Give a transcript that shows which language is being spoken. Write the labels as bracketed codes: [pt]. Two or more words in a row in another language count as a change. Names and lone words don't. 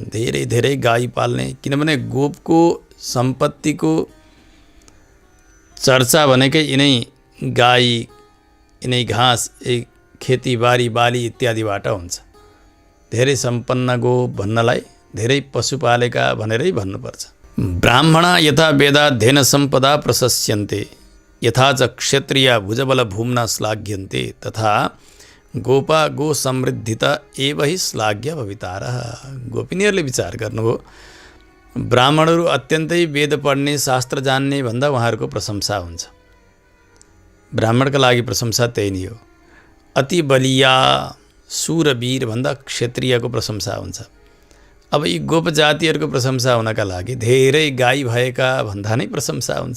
[ne] धेरै धेरै गाई पाल्ने, किनभने गोपको सम्पत्तिको चर्चा भनेकै यिनै गाई, यिनै घाँस, खेतीबारी बाली इत्यादिबाट हुन्छ। धेरै सम्पन्न गोप भन्नलाई धेरै पशुपालेका भनेरै भन्नुपर्छ। [sa] ब्राह्मणा यथा वेदाध्ययन सम्पदा प्रशस्यन्ते यथा च क्षत्रिया भुजबल भूम्ना श्लाघ्यन्ते तथा गोपा गो समृद्धिता एव हि श्लाघ्य भवितारः। [ne] गोपिनीहरूले विचार गर्नुभयो ब्राह्मणहरू अत्यन्तै वेद पढ्ने, शास्त्र जान्ने भन्दा उहाँहरूको प्रशंसा हुन्छ। ब्राह्मणका लागि प्रशंसा त्यही नै हो। अति बलिया शूरवीर भन्दा क्षत्रियको प्रशंसा हुन्छ। अब यी गोप जातिहरूको प्रशंसा हुनका लागि धेरै गाई भएका भन्दा नै प्रशंसा हुन्छ।